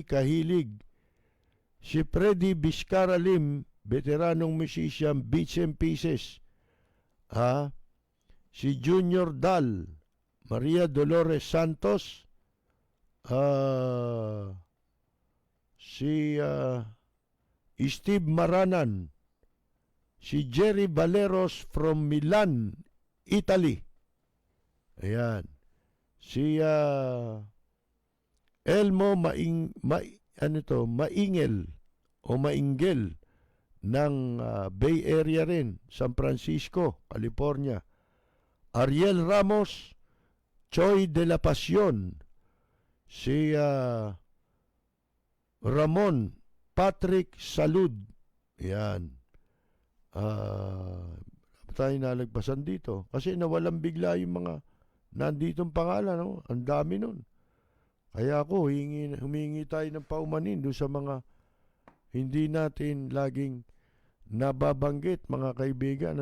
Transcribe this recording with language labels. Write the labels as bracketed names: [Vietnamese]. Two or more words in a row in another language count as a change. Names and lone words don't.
[Filipino] Kahilig, si Freddy Vizcara Lim, veteranong musician, Beats and Pieces, si Junior Dal, Maria Dolores Santos, si Steve Maranan, si Jerry Valeros from Milan, Italy. Ayan. Si Elmo Maingel o Maingel ng Bay Area rin, San Francisco, California. Ariel Ramos, Choy de la Pasión, si Ramon Patrick Salud. Yan. Tayo nalagpasan dito. Kasi nawalan bigla yung mga nanditong pangalan. No? Ang dami nun. Kaya ako, humingi tayo ng paumanin doon sa mga hindi natin laging nababanggit, mga kaibigan.